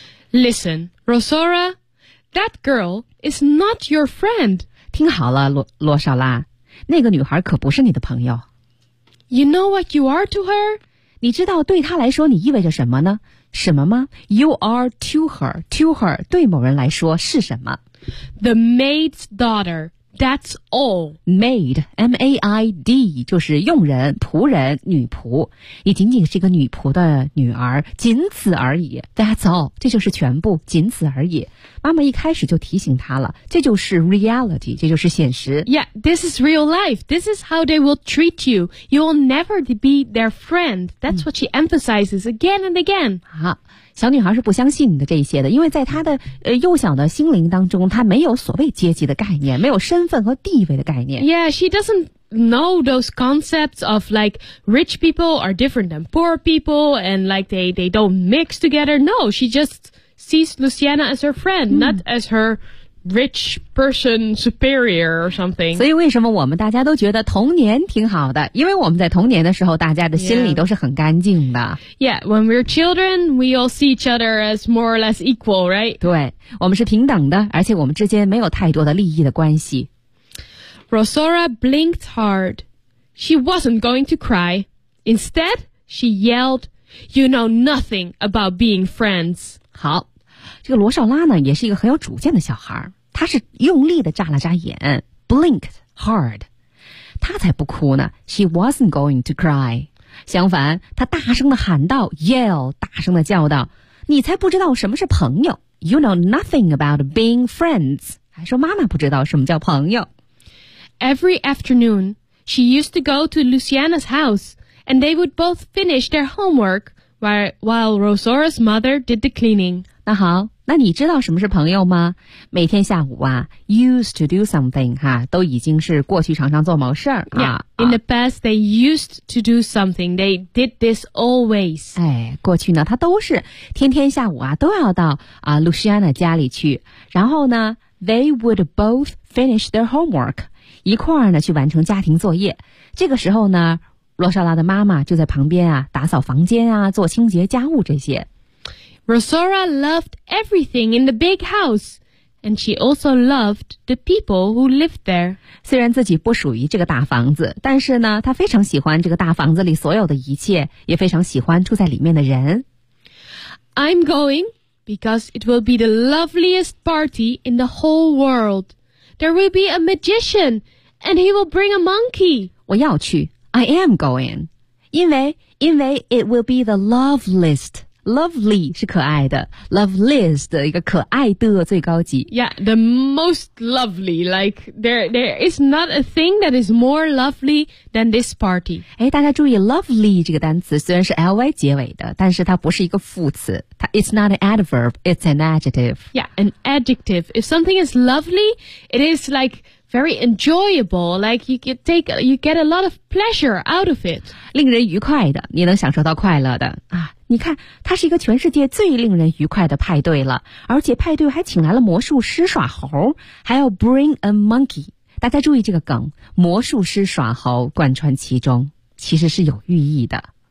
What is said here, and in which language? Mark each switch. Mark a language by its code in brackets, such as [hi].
[en] Listen, Rosara, that girl is not your friend. [zh] 听好了，罗莎拉，那个女孩可不是你的朋友。 [en] You know what you are to her? [zh] 你知道对她来说你意味着什么呢？什么吗 ？ [en] You are to her. To her [zh] 对某人来说是什么 [en] ？The maid's daughter. That's all. [zh] Maid, M-A-I-D, 就是佣人、仆人、女仆。你仅仅是一个女仆的女儿，仅此而已。 [en] That's all, [zh] 这就是全部，仅此而已。妈妈一开始就提醒她了，这就是 reality, 这就是现实。 [en] Yeah, this is real life. This is how they will treat you. You will never be their friend. That's what she emphasizes again and again. [zh] 小女孩是不相信你的这些的因为在她的幼小的心灵当中她没有所谓阶级的概念没有身份和地位的概念。 [en] Yeah, she doesn't know those concepts of like rich people are different than poor people and like they don't mix together. No, she just sees Luciana as her friend, not as her rich person superior or something. [zh] 所以为什么我们大家都觉得童年挺好的？因为我们在童年的时候，大家的心里都是很干净的。 [en] Yeah, when we're children, we all see each other as more or less equal, right? [zh] 对，我们是平等的，而且我们之间没有太多的利益的关系。 [en] Rosora blinked hard. She wasn't going to cry. Instead, she yelled, "You know nothing about being friends." [zh] 好，这个罗少拉呢，也是一个很有主见的小孩。他是用力地眨了眨眼 ， [en] blinked hard. [zh] 他才不哭呢。 [en] She wasn't going to cry. [zh] 相反，他大声地喊道 ，yell， 大声地叫道，你才不知道什么是朋友。 [en] You know nothing about being friends. [zh] 还说妈妈不知道什么叫朋友。 [en] Every afternoon, she used to go to Luciana's house, and they would both finish their homework while Rosora's mother did the cleaning. [zh] 那好，那你知道什么是朋友吗？每天下午啊 ， [en] used to do something [zh] 哈，都已经是过去常常做某事儿啊。 [en] Yeah, in the past, they used to do something. They did this always. [zh] 哎，过去呢，他都是天天下午啊，都要到啊 Luciana 家里去，然后呢 ， [en] they would both finish their homework. [zh] 一块儿呢去完成家庭作业。这个时候呢，罗莎拉的妈妈就在旁边啊，打扫房间啊，做清洁家务这些。 [en] Rosora loved everything in the big house, and she also loved the people who lived there. [zh] 虽然自己不属于这个大房子，但是呢，她非常喜欢这个大房子里所有的一切，也非常喜欢住在里面的人。 [en] I'm going because it will be the loveliest party in the whole world. There will be a magician, and he will bring a monkey. [zh] 我要去 [en] I am going. [zh] 因为 [en] it will be the loveliest. [zh] Lovely 是可爱的 Loveliest 一个可爱的最高级 [en] Yeah, the most lovely. Like, there is not a thing that is more lovely than this party. [zh] 哎，大家注意 lovely 这个单词虽然是 ly 结尾的，但是它不是一个副词。 [en] It's not an adverb, it's an adjective. Yeah, an adjective. If something is lovely, it is like very enjoyable. Like you get a lot of pleasure out of it. [zh] 令人愉快的，你能享受到快乐的。啊，你看，它是一个全世界最令人愉快的派对了。而且派对还请来了魔术师耍猴，还要 [en] bring a monkey. [zh] 大家注意这个梗，魔术师耍猴贯穿其中，其实是有寓意的。